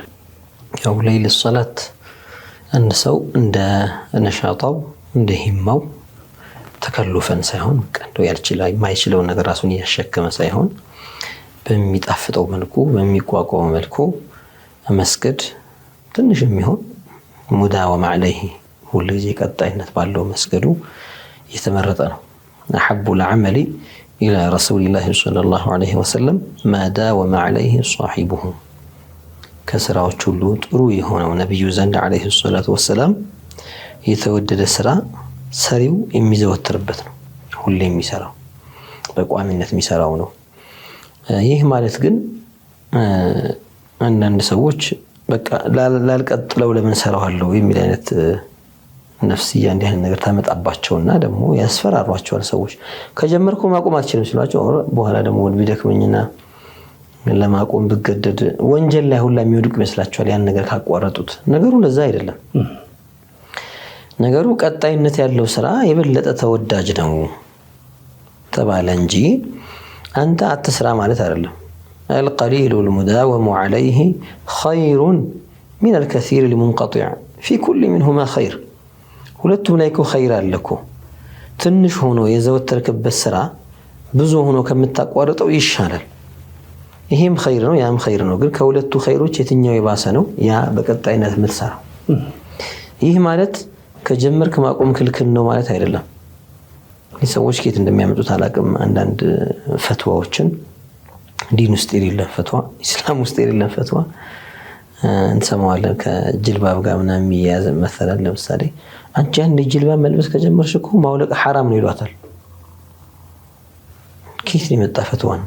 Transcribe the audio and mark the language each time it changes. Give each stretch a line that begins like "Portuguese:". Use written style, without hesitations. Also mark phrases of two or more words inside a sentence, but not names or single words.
Amharic: ያው ሌሊት ሶላት አንድ ሰው እንደ ነሻጣው እንደ ሂማው ተከልፈን ሳይሆን ቀንዶ የማይችለው ነገር ራሱን ያሸከመ ሳይሆን በሚጣፍጠው መልኩ በሚቋቋመው መልኩ መስገድ ትንሽ የሚሆን
Arabic: مداوم عليه
Amharic: ሁሉ ጊዜ ቀጣይነት ባለው መስገዱ የተመረጠ ነው።
Arabic: أحب العمل إلى رسول الله صلى الله عليه وسلم ما داوم عليه صاحبه
Amharic: ከስራዎች ሁሉ ጥሩ የሆነው ነብዩ ዘንድ
Arabic: عليه الصلاة والسلام
Amharic: የተወደደ ስራ ሰሪው የሚዘወትርበት ነው። ሁሌ የሚሰራው በቋሚነት የሚሰራው ነው። ይህ ማለት ግን አንዳንድ ሰዎች በቃ ላልቀጥለው ለምን ሰራዋለሁ የሚል አይነት ነፍስያ እንዲህ አይነት ነገር ታመጣባቸውና ደግሞ ያስፈራሯቸዋል። ሰዎች ከጀመርኩ ማቆም አልችልም ሲሏቸው በኋላ ደግሞ ቢደክመኝና ለማቆም ብገደድ ወንጀል ላይ ሁላ የሚወድቁ ይመስላቸዋል ያን ነገር ካቋረጡት። ነገሩ ለዛ አይደለም። ነገሩ ቀጣይነት ያለው ስራ የበለጠ ተወዳጅ ነው ተባለ እንጂ አንተ አትስራ ማለት አይደለም።
Arabic: القليل المداوم عليه خير من الكثير المنقطع في كل منهما خير
Amharic: ሁለቱም ላይ እኮ ኸይር አለ እኮ። ትንሽ ሆኖ የዘወተርክበት ስራ ብዙ ሆኖ ከምታቋርጠው ይሻላል። ይሄም ኸይር ነው ያም ኸይር ነው። ግን ከሁለቱ ኸይሮች የትኛው የባሰ ነው? ያ በቀጣይነት የምትሰራው። ይህ ማለት ከጀመርክ ማቆም ክልክል ነው ማለት አይደለም። ሰዎች ከየት እንደሚያመጡት አላውቅም። አንዳንድ ፈትዋዎችን ዲን ውስጥ የሌለ ፈትዋ፣ ኢስላም ውስጥ የሌለ ፈትዋ እንሰማዋለን። ከጅልባብ ጋር ምናምን የሚያያዝ መሰላል። ለምሳሌ አንቺ አንድ ጅልባብ መልበስ ከጀመርሽ እኮ ማውለቅ ሐራም ነው ይሏታል። ከየት የመጣ ፈትዋ ነው?